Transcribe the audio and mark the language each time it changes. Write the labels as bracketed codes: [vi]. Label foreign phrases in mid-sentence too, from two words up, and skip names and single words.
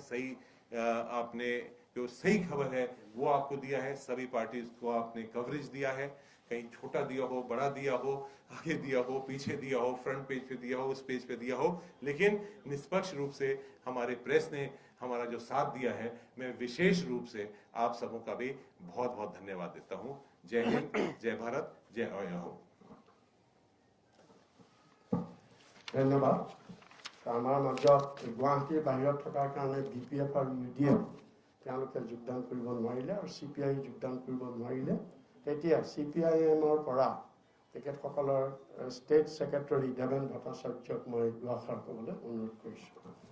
[hi] सही आपने जो सही खबर है वो आपको दिया है, सभी पार्टीज को आपने कवरेज दिया है, कहीं छोटा दिया हो, बड़ा दिया हो, आगे दिया हो, पीछे दिया हो, [en] front page [hi] पे दिया हो, उस पेज पे दिया हो, लेकिन निष्पक्ष रूप से हमारे प्रेस ने हमारा जो साथ दिया है, मैं विशेष रूप से आप सबों का भी बहुत बहुत धन्यवाद देता हूं। जय हिंद, जय भारत, जय अहो। धन्यवाद। [as] আমাৰ মাজত গুৱাহাটীৰ বাহিৰত থকাৰ কাৰণে BPF আৰু UDF তেওঁলোকে যোগদান কৰিব নোৱাৰিলে আৰু CPI যোগদান কৰিব নোৱাৰিলে। তেতিয়া CPIMৰ পৰা তেখেতসকলৰ [en] state secretary [as] দেৱেন ভট্টাচাৰ্যক মই দুআষাৰ ক'বলৈ অনুৰোধ কৰিছোঁ।